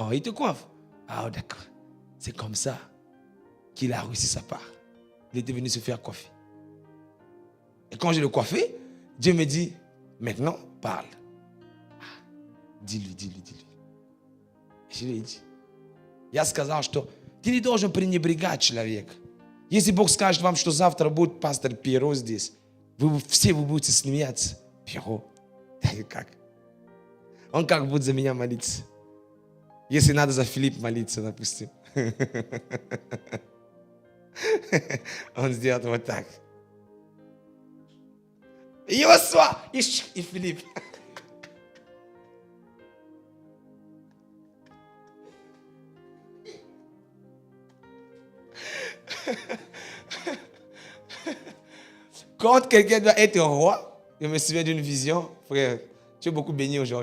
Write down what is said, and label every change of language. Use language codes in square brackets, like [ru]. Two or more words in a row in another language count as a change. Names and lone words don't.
[fr] Oh, il te coiffe. Ah, d'accord. C'est comme ça qu'il a réussi sa part. Il était venu se faire coiffer. Et quand je le coiffais, Dieu me dit, maintenant, parle. Ah, dis-lui. Et je lui ai dit, [ru] я сказал, что ты не должен пренебрегать человека. Если Бог скажет вам, что завтра будет пастор Пьеро здесь, вы будете смеяться. Пьеро? Как? Он как будет за меня молиться? Если надо за Филипп молиться, допустим. Он сделает вот так. Иосуа и Филипп. [fr] Quand quelqu'un doit être roi, je me souviens d'une vision, frère, tu es beaucoup béni aujourd'hui.